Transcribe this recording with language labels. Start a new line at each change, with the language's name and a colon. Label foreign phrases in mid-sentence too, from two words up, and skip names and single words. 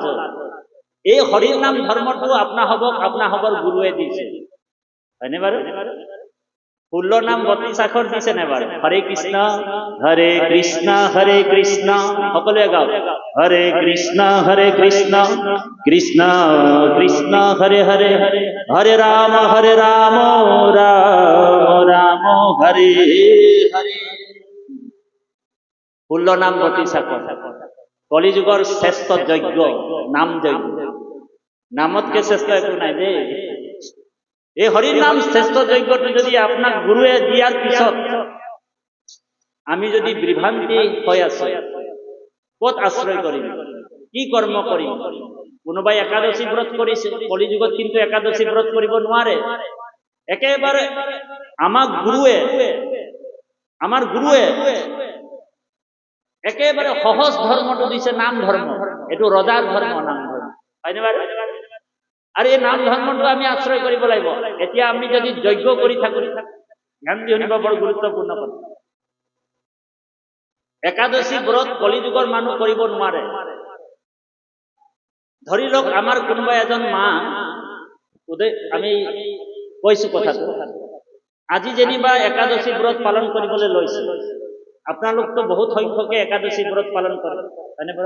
Assamese: এই হৰিৰ নাম ধৰ্মটো আপনা হবৰ গুৰুৱে দিছে, হয়নে বাৰু? 16 নাম 32 আখৰ দিছে নে বাৰু? হৰে কৃষ্ণ হৰে কৃষ্ণ, সকলোৱে গাও, হৰে কৃষ্ণ কৃষ্ণ কৃষ্ণ হৰে হৰে, হৰে ৰাম রাম রাম হরে হরে। 16 নাম 32 আখৰ, কলিযুগৰ শ্ৰেষ্ঠ যজ্ঞ নাম যজ্ঞ, নামতকে শ্ৰেষ্ঠ একো নাই দেই। এই হরির নাম শ্রেষ্ঠ যজ্ঞটো যদি আপনার গুরুয়ে দিয়ার পিছত আমি যদি বিভ্রান্তি হয়ে আছো, কত আশ্রয় করিম, কি কর্ম করিম? কোনোবাই একাদশী ব্রত করিছে, কলিযুগত কিন্তু একাদশী ব্রত করিব নোৱাৰে। একেবারে আমার গুরুয়ে একেবারে সহজ ধর্মটো দিছে, নাম ধর্ম। এটো রজাৰ ধর্ম, নাম ধর্ম, হয়নে বাৰু? আৰু এই নাম ধৰ্মটো আমি আশ্ৰয় কৰিব লাগিব। এতিয়া আমি যদি যজ্ঞ কৰি থাকো, ধ্যান দি শুনিব, বৰ গুৰুত্বপূৰ্ণ কথা। একাদশী ব্ৰত কলিযুগৰ মানুহ কৰিব নোৱাৰে। ধৰি লওক আমাৰ কোনোবা এজন মা, আমি কৈছো কথাটো, আজি যেনিবা একাদশী ব্ৰত পালন কৰিবলৈ লৈছে, আপোনালোকতো বহুত সংখ্যকে একাদশী ব্ৰত পালন কৰে, হয়নে বাৰু?